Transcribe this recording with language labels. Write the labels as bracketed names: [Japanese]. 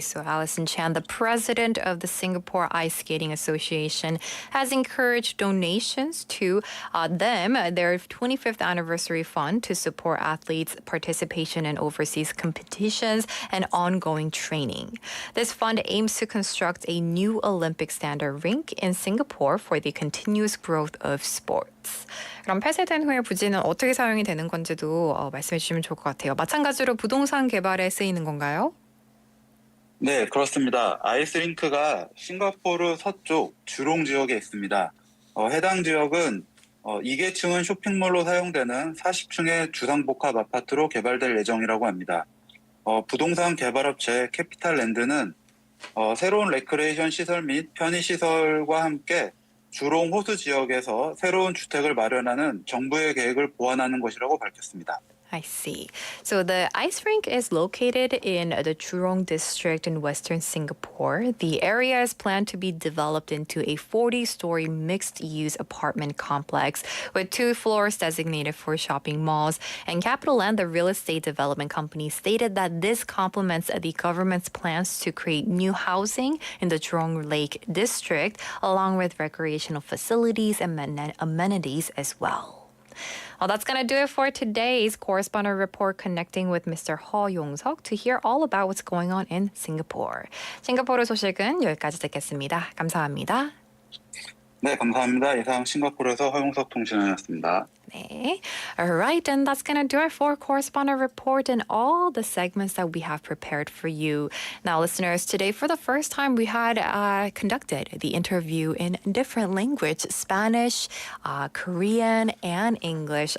[English] So Alison Chan, the president of the Singapore Ice Skating Association, has encouraged donations to their 25th anniversary fund to support athletes' participation in overseas competitions and ongoing training. This fund aims to construct a new Olympic standard rink in Singapore for the continuous growth of sports. [Korean] 그럼 폐쇄된 후에 부지는 어떻게 사용이 되는 건지도 말씀해 주시면 좋을 것 같아요. 마찬가지로 부동산 개발에 쓰이는 건가요? 네, 그렇습니다. 아이스링크가 싱가포르 서쪽 주롱 지역에 있습니다. 해당 지역은 2계층은 쇼핑몰로 사용되는 40층의 주상복합 아파트로 개발될 예정이라고 합니다. 부동산 개발업체 캐피탈랜드는 새로운 레크레이션 시설 및 편의시설과 함께 주롱 호수 지역에서 새로운 주택을 마련하는 정부의 계획을 보완하는 것이라고 밝혔습니다. [English] I see. So the ice rink is located in the Jurong district in western Singapore. The area is planned to be developed into a 40-story mixed-use apartment complex with 2 floors designated for shopping malls. And CapitaLand, the real estate development company, stated that this complements the government's plans to create new housing in the Jurong Lake district, along with recreational facilities and amenities as well. Well, that's going to do it for today's Correspondent Report, connecting with Mr. Ho Yong-seok to hear all about what's going on in Singapore. [Korean] 싱가포르 소식은 여기까지 듣겠습니다. 감사합니다. 네, 감사합니다. 이상 싱가포르에서 허용석 통신원이었습니다. 네. [English] All right, and that's going to do it for Correspondent Report and all the segments that we have prepared for you. Now, listeners, today for the first time we had conducted the interview in different language, Spanish, Korean, and English.